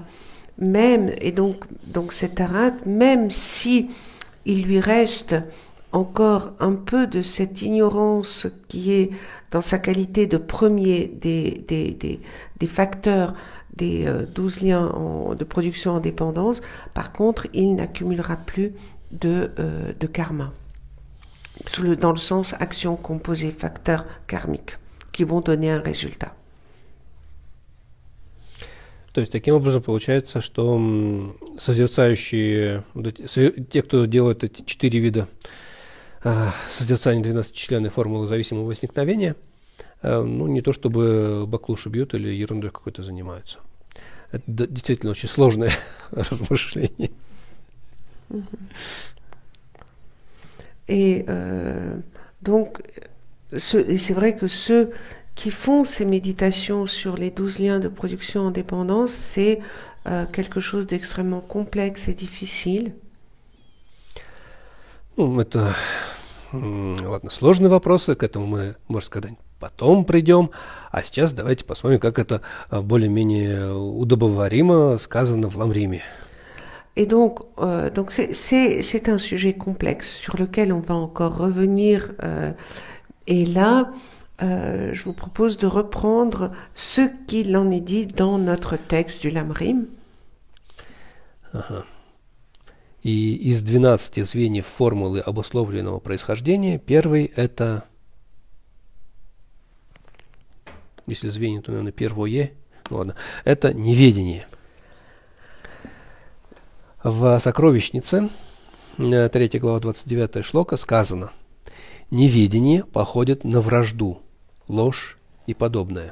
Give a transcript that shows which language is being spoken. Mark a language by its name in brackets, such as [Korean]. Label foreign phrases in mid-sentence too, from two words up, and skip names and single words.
[French] Même, et donc cet arat, même si il lui reste encore un peu de cette ignorance qui est dans sa qualité de premier des facteurs des 12 liens de production en dépendance, par contre, il n'accumulera plus de karma. Dans le sens action composée, facteurs karmiques, qui vont donner un résultat. [Russian] То есть, таким образом, получается, что созерцающие, те, кто делает эти 4 вида созерцания 12-численной формулы зависимого возникновения, не то чтобы баклуши бьют или ерундой какой-то занимаются. Это действительно очень сложное размышление. [French] Et donc, c'est vrai que ceux qui font ces méditations sur les 12 liens de production en dépendance, c'est quelque chose d'extrêmement complexe et difficile. [Russian] Это, ладно, сложные вопросы, к этому мы, может сказать, потом придем. А сейчас давайте посмотрим, как это более-менее удобоваримо сказано в Ламриме. [French] Et donc c'est un sujet complexe sur lequel on va encore revenir. Et là, je vous propose de reprendre ce qu'il en est dit dans notre texte du Lamrim. [Russian] Ага. И из 12 звеньев формулы обусловленного происхождения, первый это, если звенья, то, наверное, первое, ладно, это неведение. В сокровищнице, 3 глава, 29 шлока, сказано: неведение походит на вражду, ложь и подобное.